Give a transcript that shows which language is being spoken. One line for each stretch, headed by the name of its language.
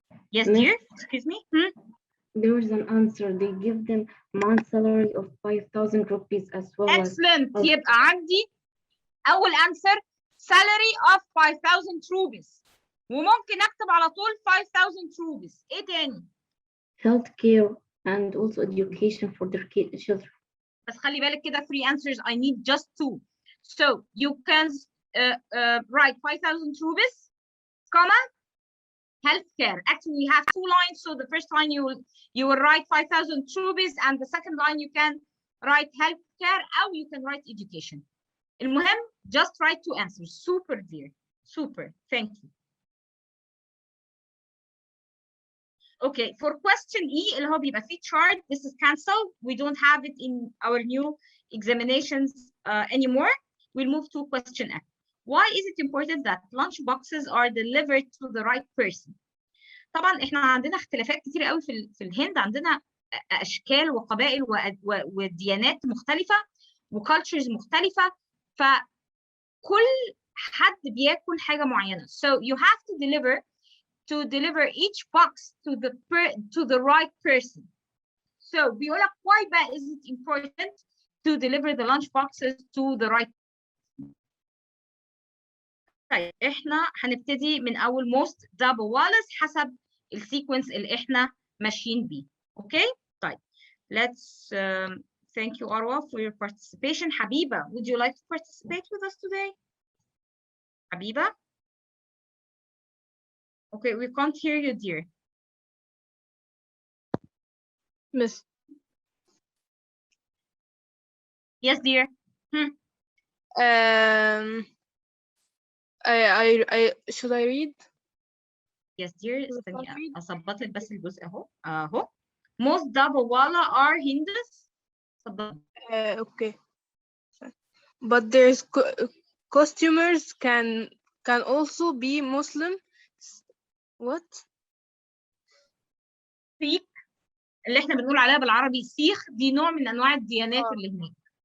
English: Yes, Miss, dear. Excuse me. there is an answer. They give them month salary of 5,000 rupees as well. Excellent. as
Arabic: يبقى عندي أول
English: answer salary of 5,000 rupees.
Arabic: وممكن أكتب على طول 5,000 rupees. إيه تاني؟
English: healthcare and also education for their children.
Arabic: بس خلي بالك كده 3 answers.
English: I need just 2. So you can write 5,000 rupees, comma, healthcare. Actually, you have 2 lines. So the first line you will write 5,000 rupees, and the second line you can write healthcare, or you can write education.
Arabic: المهم,
English: just write 2 answers. Super, dear. Super. Thank you. Okay, for question E,
Arabic: اللي هو بيبقى فيه
English: chart, this is cancelled. We don't have it in our new examinations anymore. We'll move to question F. Why is it important that lunch boxes are delivered to the right person?
Arabic: طبعا احنا عندنا اختلافات كتير قوي في الهند. عندنا اشكال وقبائل وديانات مختلفه وكالتشرز مختلفه، فكل حد بياكل حاجه معينه.
English: So you have to deliver each box to the right person. So
Arabic: بيقول لك
English: why
Arabic: بقى
English: is it important to deliver the lunch boxes to the right person?
Arabic: طيب احنا هنبتدي من اول most Dabu Wallace حسب السيكونس اللي احنا ماشيين بيه. اوكي؟ طيب
English: let's Thank you, Arwa, for your participation. Habiba, would you like to participate with us today? Habiba? Okay, we can't hear you, dear. Miss, Yes, dear. should I read? Yes, dear. Will
Arabic: استني
English: it read?
Arabic: أظبط لك بس الجزء أهو.
English: Most Dabawala are Hindus.
Arabic: اتفضل.
English: Okay. But there's customers can also be Muslim. What?
Arabic: سيخ اللي احنا بنقول عليها بالعربي سيخ، دي نوع من أنواع الديانات اللي هناك.